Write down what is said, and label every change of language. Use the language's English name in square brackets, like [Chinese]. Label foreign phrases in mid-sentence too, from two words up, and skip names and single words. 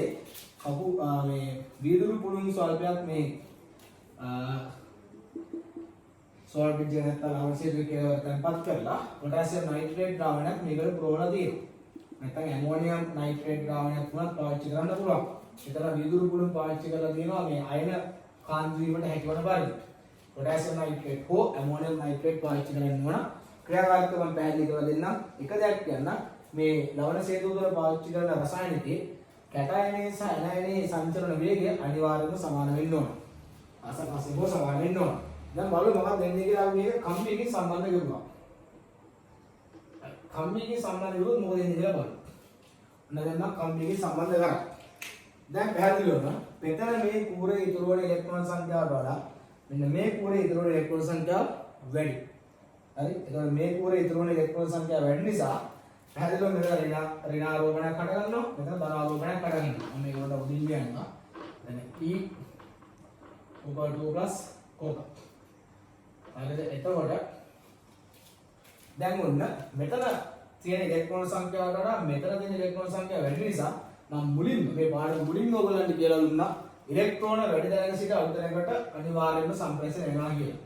[Sinhala] මේ වීදුරු පුළුන් ස්වල්පයක් මේ සෝල්බෙන්ට් එක නැත්නම් ලවණ සේතුවේ කියලා තැන්පත් කරලා පොටෑසියම් නයිට්‍රේට් ද්‍රාවණයක් මේකට පුරවලා තියෙනවා. නැත්නම් ඇමෝනියම් නයිට්‍රේට් ද්‍රාවණයක් වුණත් පාවිච්චි කරන්න පුළුවන්. ඒතර වීදුරු පුළුන් පාවිච්චි කරලා තියෙනවා මේ අයන කාන්දු වීමට හැකිවන පරිදි. [English] potassium nitrate [Sinhala] हो [English] ammonium nitrate [Sinhala] पाविච්චි කරන්න ඕන ක්‍රියාකාරීත්වය මම පැහැදිලි කරලා දෙන්නම් එක දෙයක් කියන්න මේ ලවණ සේතුව තුළ පාවිච්චි කරන රසායනිකයේ කැටයනේ සහ ඇනයනේ සංචලන වේගය අනිවාර්යයෙන්ම සමාන වෙන්න ඕන අසපසෙම සමාන වෙන්න ඕන දැන් බලමු මොකක්ද වෙන්නේ කියලා මේක කම්බියකින් සම්බන්ධ කරනවා කම්බියකින් සම්බන්ධ කරුවොත් මොකද වෙන්නේ කියලා බලමු ඔන්න දැන් මම කම්බියකින් සම්බන්ධ කරා දැන් පැහැදිලි වුණා මෙතන මේ කූරේ ඉතුරු වන ඉලෙක්ට්‍රෝන සංඛ්‍යාවට වඩා මෙන්න මේ කූරේ ඉතුරු වන ඉලෙක්ට්‍රෝන සංඛ්‍යාව වැඩි. හරි? එතකොට මේ කූරේ ඉතුරු වන ඉලෙක්ට්‍රෝන සංඛ්‍යාව වැඩි නිසා පැහැදිලිව මෙතන ඍණාරෝපණයක් හට ගන්නවා. මෙතන ධනාරෝපණයක් හට ගන්නවා. මම මේකට උඩින් යනවා. දැන් [English] E over 2 plus copper. [Sinhala] හරිද? එතකොට දැන් ඔන්න මෙතන තියෙන ඉලෙක්ට්‍රෝන සංඛ්‍යාවට වඩා මෙතන තියෙන ඉලෙක්ට්‍රෝන සංඛ්‍යාව වැඩි නිසා මම මුලින්ම මේ පාඩම මුලින්ම ඔයගලන්ට කියලා දුන්නා ඉලෙක්ට්‍රෝන වැඩි දැනක සිට අඩු දැනකට අනිවාර්යයෙන්ම සම්ප්‍රේෂණය වෙනවා කියලා.